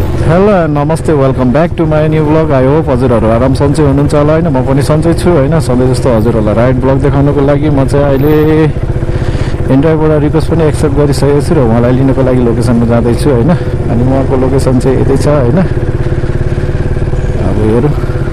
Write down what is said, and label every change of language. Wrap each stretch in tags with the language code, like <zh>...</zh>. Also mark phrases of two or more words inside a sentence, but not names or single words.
<ne>हेलो, नमस्ते,</ne> <en>welcome back to my new vlog। I hope</en> <ne>हजुरहरू आराम सन्चै हुनुहुन्छ होला, होइन? म पनि सन्चै छु, होइन? सधैँ जस्तो हजुरहरूलाई</ne> <en>ride vlog</en> <ne>देखाउनको लागि म चाहिँ अहिले इन्टरभ्यूबाट रिक्वेस्ट पनि एक्सेप्ट गरिसकेको छु र उहाँलाई लिनको लागि लोकेसनमा जाँदैछु, होइन? अनि उहाँको लोकेसन चाहिँ यतै छ, होइन? अब हेरौँ।</ne>